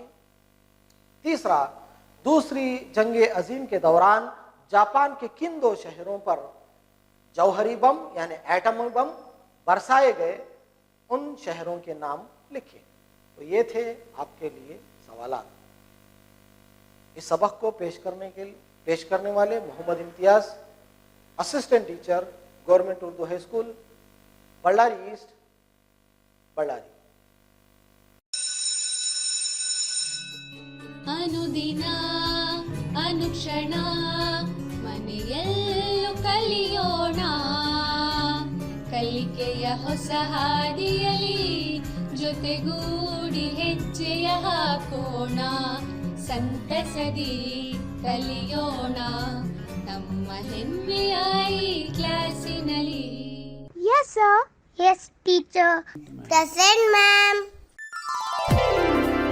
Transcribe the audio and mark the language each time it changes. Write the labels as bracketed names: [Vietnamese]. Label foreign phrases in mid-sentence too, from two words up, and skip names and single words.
[Urdu] تیسرا، دوسری جنگ عظیم کے دوران جاپان کے کن 2 شہروں پر جوہری بم یعنی ایٹم بم برسائے گئے، ان شہروں کے نام لکھیں. تو یہ تھے آپ کے لیے سوالات. اس سبق کو پیش کرنے والے محمد امتیاز, [English] Assistant Teacher, Government Urdu High School, Bellari East, [Urdu] बಳ್ಳारी। [Kannada] ಅನುದಿನ ಅನುಕ್ಷಣ ಮನೆಯಲ್ಲೂ ಕಲಿಯೋಣ, ಕಲಿಕೆಯ ಹೊಸ ಹಾದಿಯಲಿ ಜೊತೆಗೂಡಿ ಹೆಜ್ಜೆಯ ಹಾಕೋಣ, ಸಂತಸದಿ ಕಲಿಯೋಣ ನಮ್ಮ ಹೆಮ್ಮೆಯ ಈ ಕ್ಲಾಸಿನಲ್ಲಿ. [English] Yes, sir. Yes, teacher. Present, ma'am.